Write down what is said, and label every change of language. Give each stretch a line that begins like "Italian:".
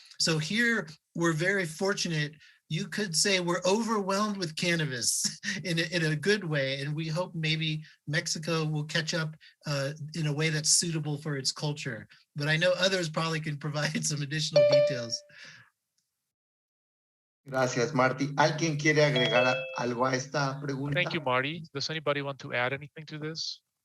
English: So here we're very fortunate. You could say we're overwhelmed with cannabis in a good way, and we hope maybe Mexico will catch up in a way that's suitable for its culture. But I know others probably can provide some additional details.
Spanish: Gracias, Marty. ¿Alguien quiere agregar algo a esta pregunta?
English: Thank you, Marty. Does anybody want to add anything to this?